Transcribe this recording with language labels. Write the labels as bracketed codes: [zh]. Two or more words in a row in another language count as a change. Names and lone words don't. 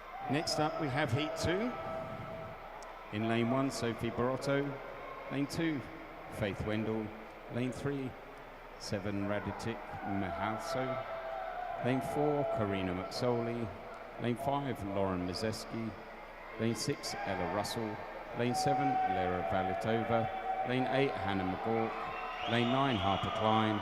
[en] Next up we have Heat 2. In lane 1, Sophie Barotto. Lane 2, Faith Wendell. Lane 3, 7 Raditic Mahalso. Lane 4, Karina McSorley. Lane 5, Lauren Mazeski. Lane 6, Ella Russell. Lane 7, Lera Valitova. Lane 8, Hannah McGawk. Lane 9, Harper Klein.